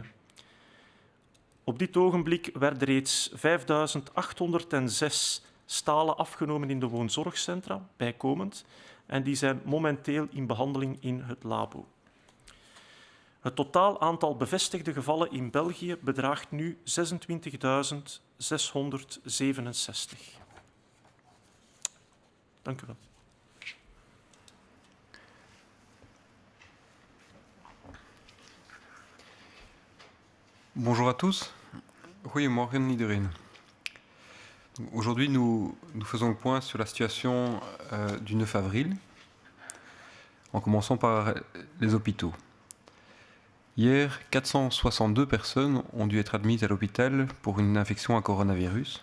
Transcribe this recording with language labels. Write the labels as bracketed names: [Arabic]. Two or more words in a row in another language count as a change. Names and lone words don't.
[Dutch] Op dit ogenblik werden reeds 5806 stalen afgenomen in de woonzorgcentra, bijkomend, en die zijn momenteel in behandeling in het labo. Het totaal aantal bevestigde gevallen in België bedraagt nu 26.667. Dank u wel. [French] Bonjour à tous. [Dutch] Goedemorgen iedereen. [French] Aujourd'hui, nous faisons le point sur la situation du 9 avril, en commençant par les hôpitaux. Hier, 462 personnes ont dû être admises à l'hôpital pour une infection à coronavirus.